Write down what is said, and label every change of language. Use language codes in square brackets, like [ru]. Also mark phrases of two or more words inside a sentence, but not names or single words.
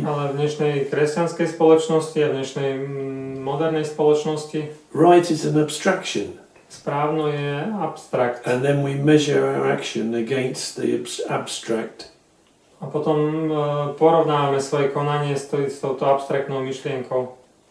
[sk] Ale v dnešnej kresťanskej spoločnosti a v dnešnej modernej spoločnosti [en] right is an abstraction. [sk] správno je abstrakt. [en] And then we measure our action against the abstract. [sk] A potom porovnávame svoje konanie s touto abstraktnou myšlienkou.